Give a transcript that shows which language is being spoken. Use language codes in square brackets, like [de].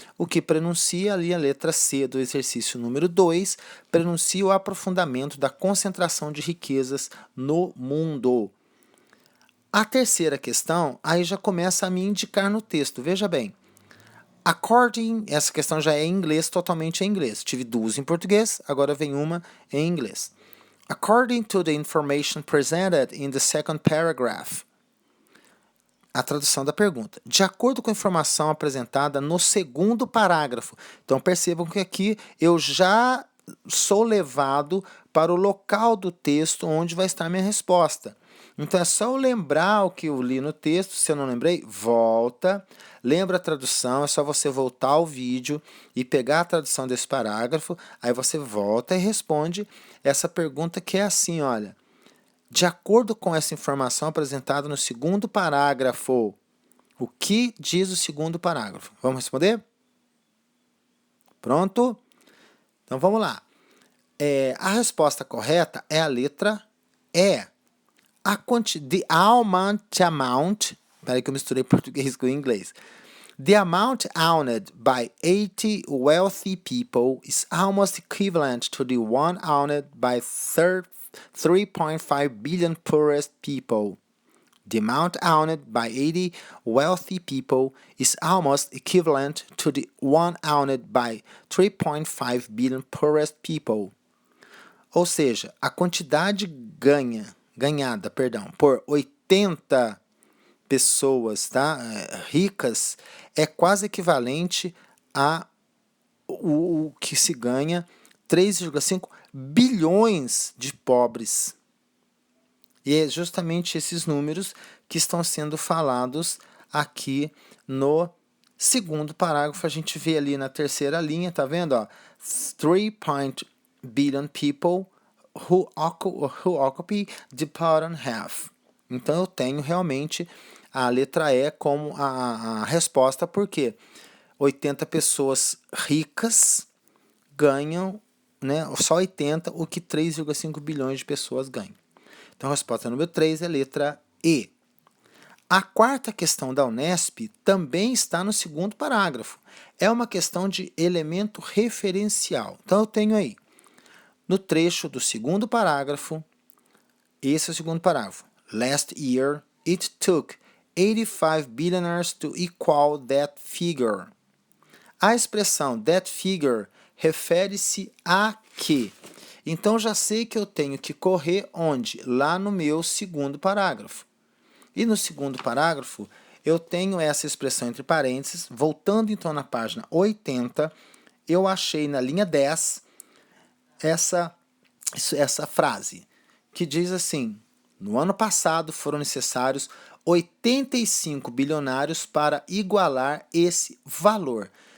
[pt] O que prenuncia ali a letra C do exercício número 2, prenuncia o aprofundamento da concentração de riquezas no mundo. A terceira questão, aí já começa a me indicar no texto, veja bem. According, essa questão já é em inglês, totalmente em inglês. Tive 2 em português, agora vem uma em inglês. [en] According to the information presented in the second paragraph. [pt] A tradução da pergunta. De acordo com a informação apresentada no segundo parágrafo. Então percebam que aqui eu já sou levado para o local do texto onde vai estar minha resposta. Então é só eu lembrar o que eu li no texto. Se eu não lembrei, volta, lembra a tradução, é só você voltar ao vídeo e pegar a tradução desse parágrafo, aí você volta e responde essa pergunta que é assim, olha, de acordo com essa informação apresentada no segundo parágrafo, o que diz o segundo parágrafo? Vamos responder? Pronto? Então vamos lá. A resposta correta é a letra E. [en] The amount, [pt] peraí que eu misturei português com inglês. [en] The amount owned by 80 wealthy people is almost equivalent to the one owned by 3.5 billion poorest people. The amount owned by 80 wealthy people is almost equivalent to the one owned by 3.5 billion poorest people. [pt] Ou seja, a quantidade ganhada por 80 pessoas, tá, ricas é quase equivalente a o que se ganha 3,5 bilhões de pobres. E é justamente esses números que estão sendo falados aqui no segundo parágrafo. A gente vê ali na terceira linha, tá vendo? Ó, [en] 3 billion people who occupy the bottom half. [pt] Então eu tenho realmente a letra E como a resposta, porque 80 pessoas ricas ganham, né, só 80, o que 3,5 bilhões de pessoas ganham. Então a resposta número 3 é a letra E. A quarta questão da Unesp também está no segundo parágrafo. É uma questão de elemento referencial. Então eu tenho aí, no trecho do segundo parágrafo, esse é o segundo parágrafo. [en] Last year, it took 85 billionaires to equal that figure. [pt] A expressão that figure refere-se a quê? Então já sei que eu tenho que correr onde? Lá no meu segundo parágrafo. E no segundo parágrafo, eu tenho essa expressão entre parênteses. Voltando então na página 80, eu achei na linha 10 essa frase, que diz assim: no ano passado foram necessários 85 bilionários para igualar esse valor.